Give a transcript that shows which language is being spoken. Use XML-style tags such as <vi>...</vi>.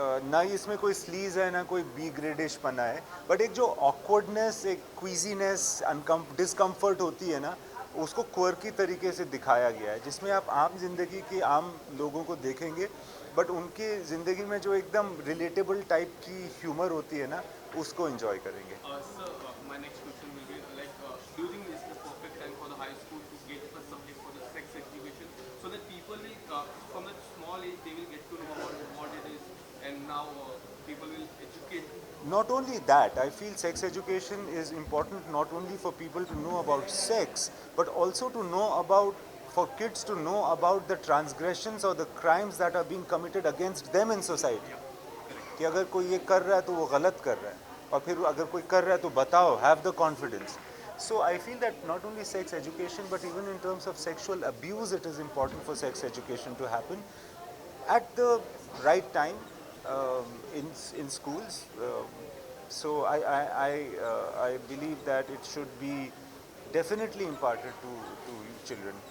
<hi>ना ही इसमें कोई स्लीज है ना कोई बी ग्रेडिश पना है, बट एक जो ऑकवर्डनेस, एक क्वीजीनेस, डिस्कम्फर्ट होती है ना, उसको क्वर्की तरीके से दिखाया गया है, जिसमें आप आम जिंदगी के आम लोगों को देखेंगे, बट उनकी ज़िंदगी में जो एकदम रिलेटेबल टाइप की ह्यूमर होती है ना, उसको एंजॉय करेंगे।</hi> <en>Sir, my next question will be like, do you think this is the perfect time for the high school to get a subject for the sex education, so that people will, from a small age, they will get to know about what it is, and now people will educate. Not only that, I feel sex education is important not only for people to know about sex, but also to know about, for kids to know about the transgressions or the crimes that are being committed against them in society.</en> <hi>कि अगर कोई ये कर रहा है तो वो गलत कर रहा है, और फिर अगर कोई कर रहा है तो बताओ,</hi> <en>have the confidence. So I feel that not only sex education, but even in terms of sexual abuse, it is important for sex education to happen at the right time, in schools. So I believe that it should be definitely imparted to children.</en>